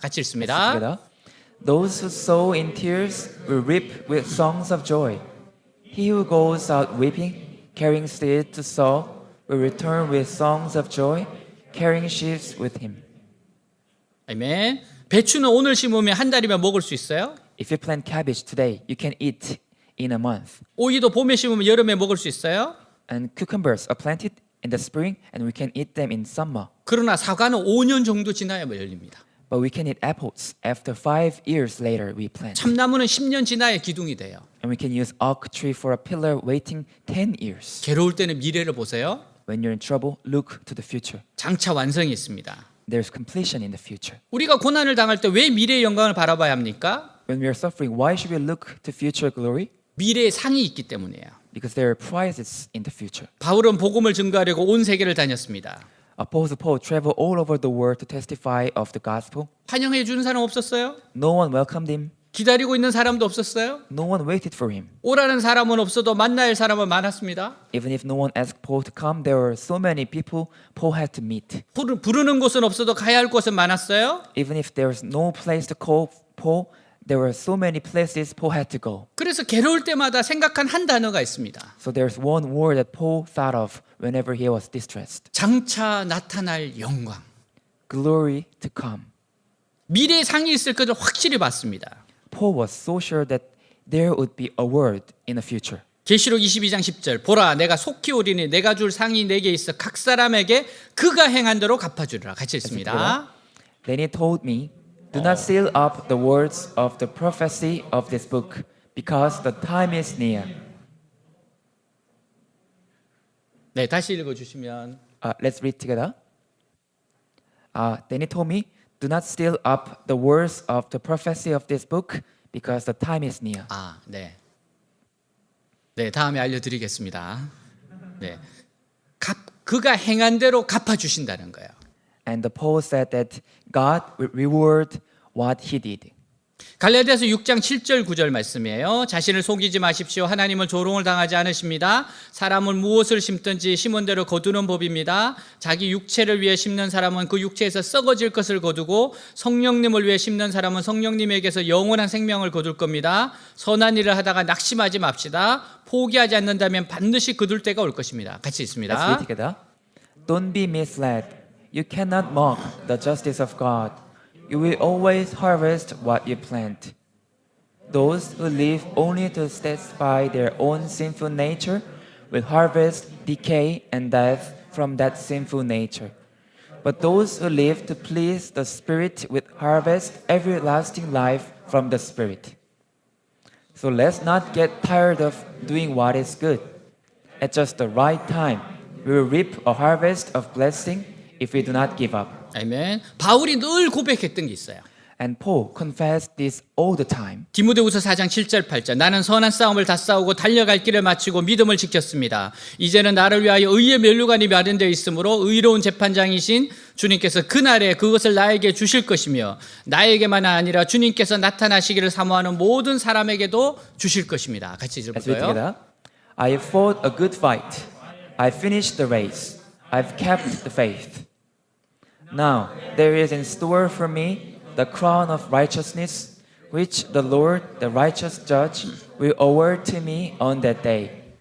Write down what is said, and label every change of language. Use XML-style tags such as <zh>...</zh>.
<ko>같이 읽습니다.</ko> <en>Together. Those who sow in tears will reap with songs of joy. He who goes out weeping, carrying seed to sow, will return with songs of joy, carrying sheaves with him.</en> <ko>아멘. 배추는 오늘 심으면 한 달이면 먹을 수 있어요?</ko> <en>If you plant cabbage today, you can eat in a month.</en> <ko>오이도 봄에 심으면 여름에 먹을 수 있어요?</ko> <en>And cucumbers are planted in the spring, and we can eat them in summer.</en> <ko>그러나 사과는 5년 정도 지나야 열립니다.</ko> <en>But we can eat apples after 5 years later we plant.</en> <ko>참나무는 10년 지나야 기둥이 돼요.</ko> <en>And we can use oak tree for a pillar waiting 10 years.</en> <ko>괴로울 때는 미래를 보세요.</ko> <en>When you're in trouble, look to the future.</en> <ko>장차 완성이 있습니다.</ko> <en>There's completion in the future.</en> <ko>우리가 고난을 당할 때 왜 미래의 영광을 바라봐야 합니까?</ko> <en>When we are suffering, why should we look to future glory?</en> <ko>미래의 상이 있기 때문이에요.</ko> <en>Because there are prizes in the future.</en> <ko>바울은 복음을 증거하려고 온 세계를 다녔습니다.</ko> <en>Apostle Paul traveled all over the world to testify of the gospel.</en> <ko>환영해 주는 사람 없었어요?</ko> <en>No one welcomed him.</en> <ko>기다리고 있는 사람도 없었어요?</ko> <en>No one waited for him.</en> <ko>오라는 사람은 없어도 만날 사람은 많았습니다.</ko> <en>Even if no one asked Paul to come, there were so many people Paul had to meet.</en> <ko>부르는 곳은 없어도 가야 할 곳은 많았어요.</ko> <en>Even if there was no place to call Paul, there were so many places Paul had to go.</en> <ko>그래서 괴로울 때마다 생각한 한 단어가 있습니다.</ko> <en>So there's one word that Paul thought of whenever he was distressed.</en> <ko>장차 나타날 영광.</ko> <en>Glory to come.</en> <ko>미래의 상이 있을 것을 확실히 봤습니다.</ko> <en>Paul was so sure that there would be a word in the future.</en> <ko>계시록 22장 10절 보라 내가 속히 오리니 내가 줄 상이 내게 있어 각 사람에게 그가 행한 대로 갚아주리라. 같이 읽습니다.</ko> <en>Then he told me, do not seal up the words of the prophecy of this book, because the time is near.</en> <ko>네, 다시 읽어주시면.</ko> <en>Let's read together. Then he told me, do not steal up the words of the prophecy of this book because the time is near.</en> <ko>네. 네, 다음에 알려드리겠습니다. 네, 그가 행한 대로 갚아주신다는 거예요.</ko> <en>And the Paul said that God will reward what he did.</en> <ko>갈라디아서 6장 7절 9절 말씀이에요. 자신을 속이지 마십시오. 하나님은 조롱을 당하지 않으십니다. 사람은 무엇을 심든지 심은 대로 거두는 법입니다. 자기 육체를 위해 심는 사람은 그 육체에서 썩어질 것을 거두고 성령님을 위해 심는 사람은 성령님에게서 영원한 생명을 거둘 겁니다. 선한 일을 하다가 낙심하지 맙시다. 포기하지 않는다면 반드시 거둘 때가 올 것입니다. 같이</ko> <en>Let's</en> <ko>있습니다.</ko> <en>read together. Don't be misled. You cannot mock the justice of God. You will always harvest what you plant. Those who live only to satisfy their own sinful nature will harvest decay and death from that sinful nature. But those who live to please the Spirit will harvest everlasting life from the Spirit. So let's not get tired of doing what is good. At just the right time, we will reap a harvest of blessing if we do not give up.</en> <ko>아멘. 바울이 늘 고백했던 게 있어요.</ko> <en>And Paul confessed this all the time.</en> <ko>디모데후서 4장 7절 8절 나는 선한 싸움을 다 싸우고 달려갈 길을 마치고 믿음을 지켰습니다. 이제는 나를 위하여 의의 면류관이 마련되어 있으므로 의로운 재판장이신 주님께서 그날에 그것을 나에게 주실 것이며 나에게만 아니라 주님께서 나타나시기를 사모하는 모든 사람에게도 주실 것입니다. 같이</ko> <en>Let's read</en> <ko>읽어볼까요?</ko> <en>together. I have fought a good fight. I finished the race. I've kept the faith. Now there is in store for me the crown of righteousness, which the Lord, the righteous judge, will award to me on that day.</en>